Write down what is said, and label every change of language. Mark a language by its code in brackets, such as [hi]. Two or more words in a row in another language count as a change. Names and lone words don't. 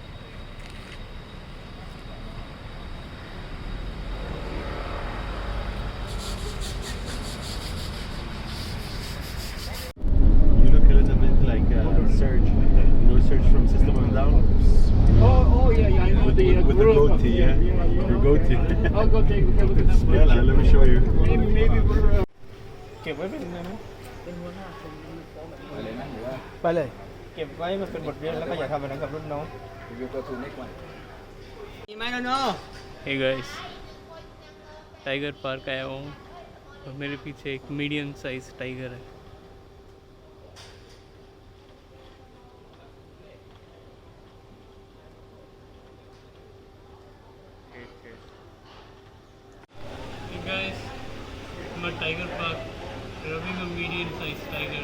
[en] You look a little bit like Serge, you know Serge from System of a Down? Oh yeah, I know With the group. goatee, yeah? Your goatee. I'll go take a look at that. Yeah, let me show you. Maybe we're. [th] เก็บไว้เป็นอะไรนะเป็นหัวหน้าคนไปเลย เก็บไว้มันเป็นบทเรียนแล้วก็อย่าทำแบบนั้นกับรุ่นน้อง [en] Hey guys, [hi] टाइगर पार्क आया हूँ और मेरे पीछे एक [en] medium size [hi] टाइगर है। [en] Hey guys, I'm at Tiger Park, rubbing a medium size tiger.